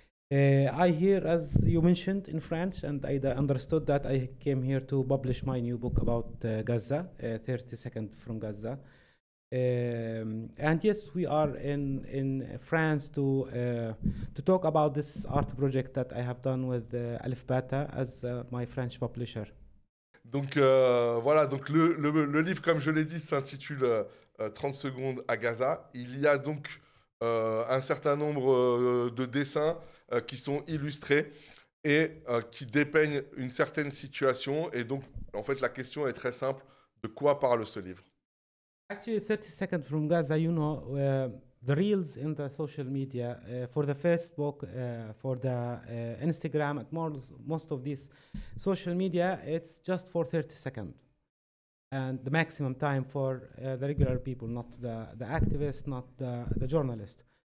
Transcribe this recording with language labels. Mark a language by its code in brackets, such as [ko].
[en] I hear, as you mentioned, in French, and I understood that I came here to publish my new book about Gaza, 30 Seconds from Gaza. And yes, we are in France to talk about this art project that I have done with Alif Bata as my French publisher. [fr] Donc voilà, donc le livre, comme je l'ai dit, s'intitule 30 secondes à Gaza. Il y a donc un certain nombre de dessins qui sont illustrés et qui dépeignent une certaine situation. Et donc, en fait, la question est très simple. De quoi parle ce livre? [en] Actually, 30 Seconds from Gaza, you know, the reels in the social media, for the Facebook, for the Instagram, and most of these social media, it's just for 30 seconds. And the maximum time for the regular people, not the activists, not the journalists.